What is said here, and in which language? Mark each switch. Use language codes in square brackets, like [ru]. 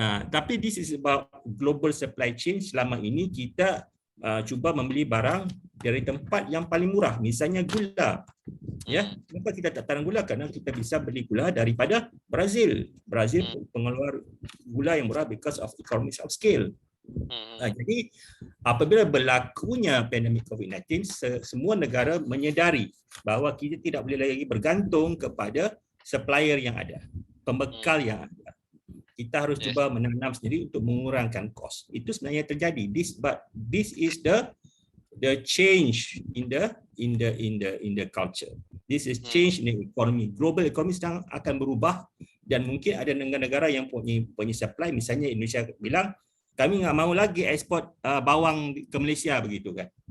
[en] Tapi this is about global supply chain. [ms] Selama ini kita cuba membeli barang dari tempat yang paling murah, misalnya gula. Ya, kenapa kita tak tanam gula? Karena kita bisa beli gula daripada Brazil. Brazil pengeluar gula yang murah [en] because of economies of scale. [ms] Jadi apabila berlakunya pandemik COVID-19, semua negara menyedari bahawa kita tidak boleh lagi bergantung kepada supplier yang ada, pembekal yang ada. Kita harus cuba menanam sendiri untuk mengurangkan kos. Itu sebenarnya terjadi. [en] This is the change in the culture. This is change in the economy. Global economy [ms] sedang akan berubah dan mungkin ada negara-negara yang punya supply. [id] Misalnya Indonesia bilang kami nggak mau lagi ekspor bawang ke Malaysia begitu kan.